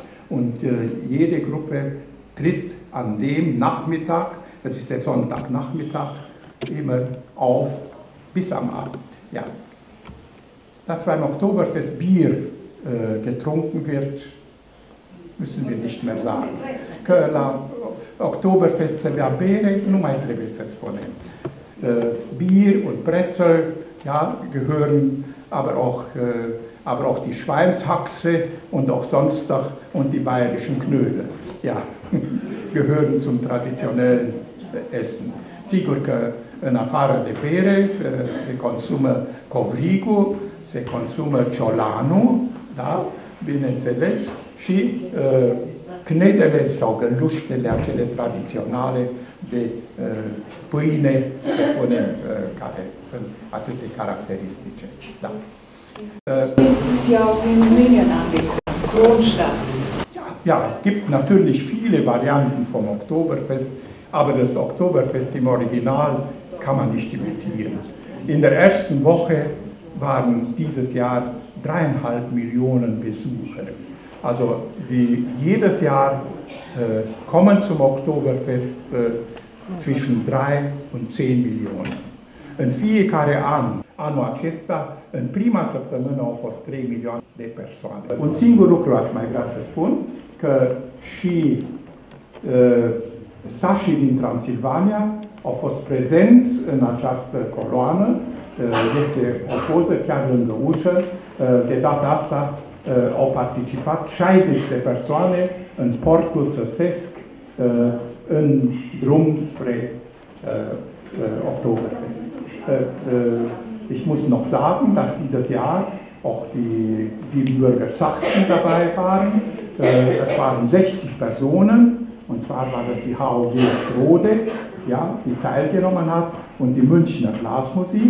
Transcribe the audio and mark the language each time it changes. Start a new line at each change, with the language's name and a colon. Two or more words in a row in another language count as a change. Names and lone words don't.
German: Und jede Gruppe tritt an dem Nachmittag, das ist der Sonntagnachmittag, immer auf bis am Abend. Ja. Dass beim Oktoberfest Bier getrunken wird, müssen wir nicht mehr sagen.
Romanian: Que la Oktoberfest se bea bere, nu mai trebuie să spunem.
German: Bier und Brezel, ja, gehören, aber auch die Schweinshaxe und auch sonst noch und die bayerischen Knödel, ja, gehören zum traditionellen Essen.
Romanian: Sigur că în afară de bere se consumă covrigul, se consumă ciolanul, da, bineînțeles, și knedele sau găluștele acele tradiționale de pâine, să spunem, care sunt atât de caracteristice. Da.
German: Ist es ja auch in München angekommen, Kronstadt. Ja, es gibt natürlich viele Varianten vom Oktoberfest, aber das Oktoberfest im Original kann man nicht imitieren. In der ersten Woche waren dieses Jahr 3,5 Millionen Besucher. Also jedes Jahr kommen zum Oktoberfest zwischen 3 und 10 Millionen.
Romanian: În fiecare an, anul acesta, în prima săptămână au fost 3 milioane de persoane. Un singur lucru aș mai vrea să spun, că și sașii din Transilvania au fost prezenți în această coloană. Este o poză chiar lângă ușă. De data asta au participat 60 de persoane în portul săsesc în drum spre Oktoberfest.
German: Ich muss noch sagen, dass dieses Jahr auch die Siebenbürger Sachsen dabei waren. Es waren 60 Personen, und zwar war das die HOW Schrode, ja, die teilgenommen hat, und die Münchner Blasmusik.